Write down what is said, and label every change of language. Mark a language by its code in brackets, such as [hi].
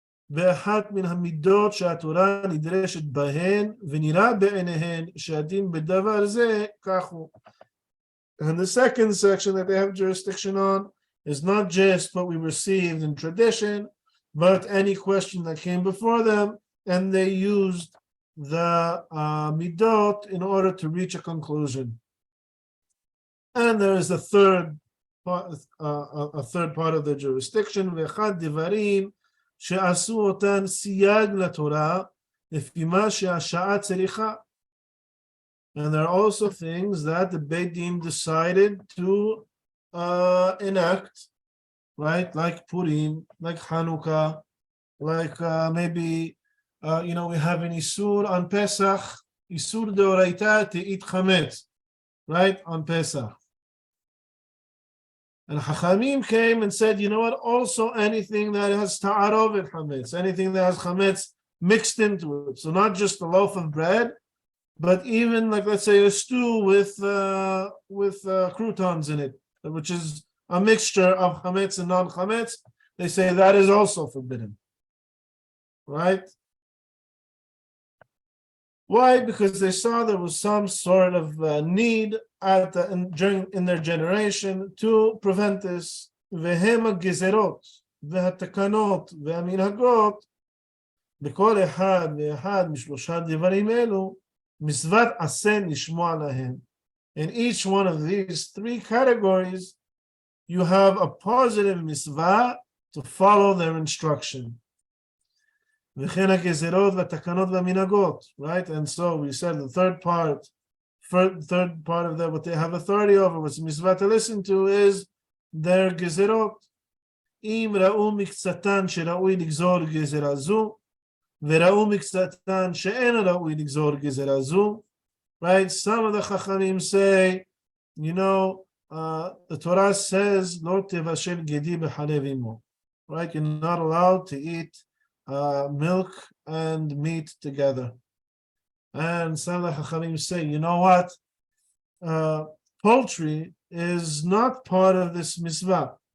[he] באחת מן המידות שהתורה נדרשת בהן ונראה בעיניהן שהדין בדבר זה כך הוא. [en] And the second section that they have jurisdiction on is not just what we received in tradition, but any question that came before them, and they used the midot in order to reach a conclusion. And there is a third part of the jurisdiction, [he] ואחד דברים שעשו אותן סייג לתורה לפי מה שהשעה צריכה. [en] And there are also things that the Beit Din decided to enact, right? Like Purim, like Hanukkah, like maybe, we have an Isur on Pesach, Isur deoraita to eat chametz, right? On Pesach. And Chachamim came and said, you know what? Also anything that has ta'arovet chametz, anything that has chametz mixed into it. So not just a loaf of bread, but even like, let's say, a stew with croutons in it, which is a mixture of chametz and non-chametz. They say that is also forbidden, right? Why? Because they saw there was some sort of need in their generation to prevent this. [he] והם הגזרות והתקנות והמנהגות בכל אחד ואחד משלושה דברים אלו מצוות עשה לשמוע להם. [en] In each one of these three categories, you have a positive mitzvah to follow their instruction. [he] וכן הגזרות והתקנות והמנהגות, right? [en] And so we said the third part of that, what they have authority over, what's mitzvah to listen to, is their gezerot. [he] אם ראו מקצתן שראוי לגזור גזרה זו, וראו מקצתן שאין ראוי לגזור גזרה זו, right? [en] Some of the Chachamim say, the Torah says, [he] לא תבשל גדי בחלב אמו, [en] right? You're not allowed to eat milk and meat together. And some of the Chachamim say, you know what? Poultry is not part of this mitzvah.